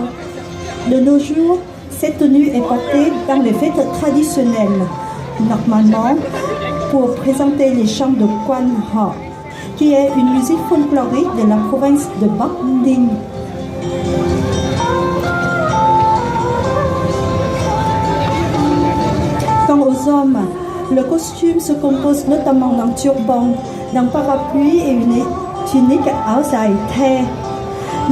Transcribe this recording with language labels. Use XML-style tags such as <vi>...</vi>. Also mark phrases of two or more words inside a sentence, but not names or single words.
<fr>De nos jours, cette tenue est portée dans les fêtes traditionnelles, normalement pour présenter les chants de Quan Ho, qui est une musique folklorique de la province de Bắc Ninh. Quant aux hommes, le costume se compose notamment d'un turban, d'un parapluie et une tunique</fr> <vi>áo dài the.</vi>